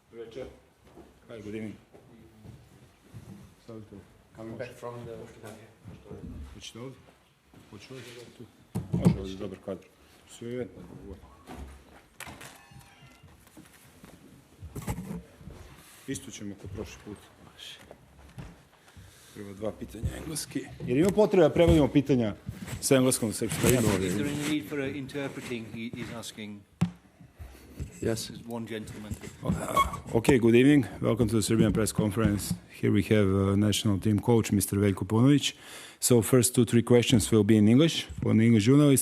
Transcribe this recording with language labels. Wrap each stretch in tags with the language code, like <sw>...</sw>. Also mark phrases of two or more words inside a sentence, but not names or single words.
<en>Hi, good evening. Coming back from the...</en> <sr>Hoćete ovdje? Hoću ovdje? Tu. Može ovdje, dobar kadar. Sve je jedno. Isto ćemo kao prošli put. Prvo 2 pitanja engleski. Jer ima potreba da prevodimo pitanja sa engleskom u srpskom.</sr> <en>Is there any need for interpreting? He's asking. Yes. One gentleman. Okay, good evening. Welcome to the Serbian press conference. Here we have national team coach, Mr. Veljko Paunović. So first 2-3 questions will be in English for the English journalist.</en>